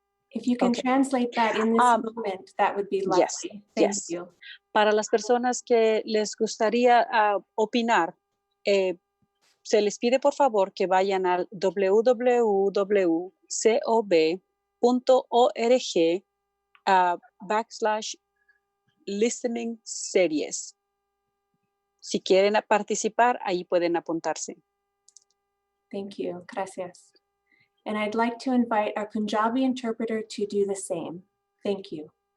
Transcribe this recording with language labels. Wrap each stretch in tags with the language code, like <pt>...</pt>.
<en>If you can translate that in this moment, that would be lovely. Thank you.</en> <es>Para las personas que les gustaría opinar, se les pide por favor que vayan al www.cob.org/listening series. Si quieren participar, ahí pueden apuntarse.</es> <en>Thank you.</en> <es>Gracias.</es> <en>And I'd like to invite our Punjabi interpreter to do the same. Thank you.</en>